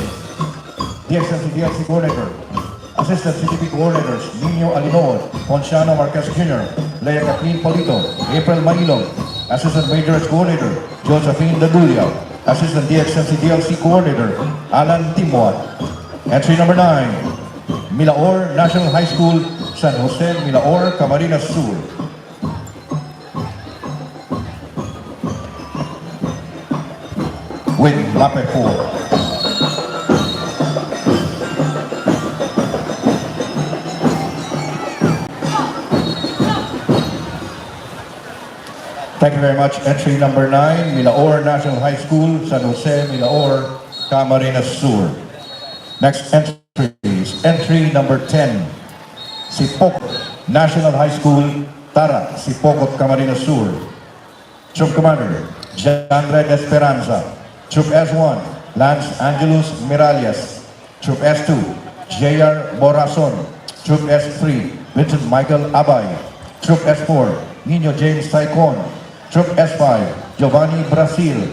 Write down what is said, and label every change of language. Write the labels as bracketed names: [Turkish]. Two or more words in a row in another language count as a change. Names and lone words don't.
[English] DXMC Coordinator, Assistant CTP Coordinators, Nino Alinood, Ponciano Marquez Jr., Leia Kathleen Polito, April Mailog. Assistant Majors Coordinator, Josephine Dadulia. Assistant DXMC DLC Coordinator, Alan Timoat. Entry number 9, Milaor National High School, San Jose, Milaor, Camarines Sur. With MAPE 4. Thank you very much. Entry number 9, Milaor National High School, San Jose, Milaor, Camarines Sur. Next entry is entry number 10, Sipokot National High School, Tara, Sipokot, Camarines Sur. Troop Commander, Janred Esperanza. Troop S1, Lance Angelus Miralles. Troop S2, J.R. Borason. Troop S3, Vincent Michael Abay. Troop S4, Nino James Taicon. Troop S5, Giovanni Brasil.